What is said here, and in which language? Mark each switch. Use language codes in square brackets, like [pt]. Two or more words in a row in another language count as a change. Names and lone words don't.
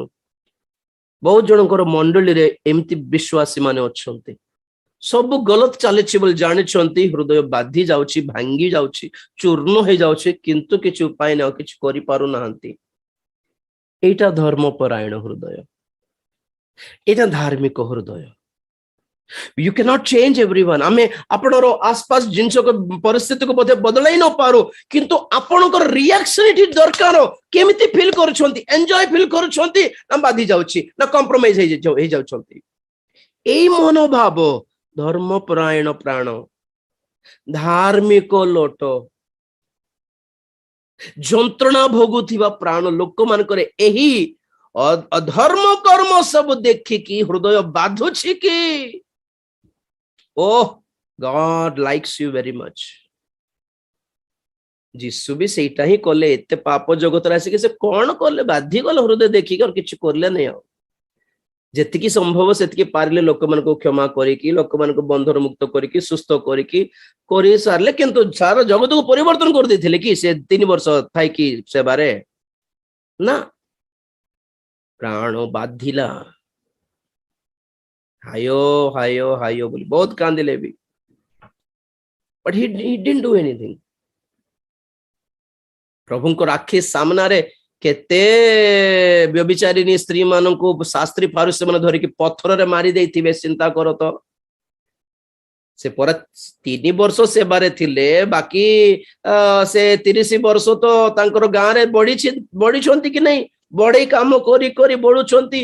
[or] ବହୁତ ଜଣଙ୍କର ମଣ୍ଡଳୀରେ ଏମିତି ବିଶ୍ୱାସୀ ମାନେ ଅଛନ୍ତି, ସବୁ ଗଲତ ଚାଲିଛି ବୋଲି ଜାଣିଛନ୍ତି, ହୃଦୟ ବାଧି ଯାଉଛି, ଭାଙ୍ଗି ଯାଉଛି, ଚୂର୍ଣ୍ଣ ହେଇଯାଉଛି, କିନ୍ତୁ କିଛି ଉପାୟ ନାହିଁ, କିଛି କରିପାରୁନାହାନ୍ତି। ଏଇଟା ଧର୍ମପରାୟଣ ହୃଦୟ, ଏଇଟା ଧାର୍ମିକ ହୃଦୟ। [en] You cannot change everyone. [or] ଆମେ ଆପଣର ଆସପାସ ଜିନିଷକୁ, ପରିସ୍ଥିତିକୁ ବୋଧେ ବଦଳାଇ ନ ପାରୁ, କିନ୍ତୁ ଆପଣଙ୍କର ରିଆକ୍ସନ ଏଠି ଦରକାର। କେମିତି ଫିଲ୍ କରୁଛନ୍ତି? [en] enjoy feel [or] କରୁଛନ୍ତି ନା ବାଧି ଯାଉଛି, ନା କମ୍ପ୍ରମାଇଜ ହେଇଯାଉଛନ୍ତି? ଏଇ ମନୋଭାବ ଧର୍ମପରାୟଣ ପ୍ରାଣ, ଧାର୍ମିକ ଲୋଟ, ଯନ୍ତ୍ରଣା ଭୋଗୁଥିବା ପ୍ରାଣ ଲୋକମାନଙ୍କର ଏହି ଅଧର୍ମ କର୍ମ ସବୁ ଦେଖିକି ହୃଦୟ ବାଧୁଛି କି? [en] Oh, God likes you very much. [or] ଯୀଶୁ ବି ସେଇଟା ହିଁ କଲେ। ଏତେ ପାପ ଜଗତରେ ଆସିକି ସେ କଣ କଲେ? ବାଧି ଗଲେ ହୃଦୟ ଦେଖିକି, ଆଉ କିଛି କଲେ ନାହିଁ। ଆଉ ଯେତିକି ସମ୍ଭବ ସେତିକି ପାରିଲେ ଲୋକମାନଙ୍କୁ କ୍ଷମା କରିକି, ଲୋକମାନଙ୍କୁ ବନ୍ଧନ ମୁକ୍ତ କରିକି, ସୁସ୍ଥ କରିକି କରି ସାରିଲେ, କିନ୍ତୁ ସାରା ଜଗତକୁ ପରିବର୍ତ୍ତନ କରିଦେଇଥିଲେ କି ସେ 3 ବର୍ଷ ଥାଇକି ସେବାରେ? ନା, ପ୍ରାଣ ବାଧିଲା, ହାୟ ହାୟ ହାୟ ବୋଲି ବହୁତ କାନ୍ଦିଲେ ବି, [en] but he didn't do anything. [or] ପ୍ରଭୁଙ୍କର ଆଖି ସାମ୍ନାରେ କେତେ ବ୍ୟଭିଚାରିଣୀ ସ୍ତ୍ରୀ ମାନଙ୍କୁ ଶାସ୍ତ୍ରୀ ଫାରୁସୀ ମାନେ ଧରିକି ପଥରରେ ମାରି ଦେଇଥିବେ, ଚିନ୍ତା କର ତ। ସେ ପରେ 3 ବର୍ଷ ସେବାରେ ଥିଲେ, ବାକି ସେ 30 ବର୍ଷ ତ ତାଙ୍କର ଗାଁରେ ବଢିଛନ୍ତି କି ନାହିଁ, ବଢେଇ କାମ କରି କରି ବଢୁଛନ୍ତି।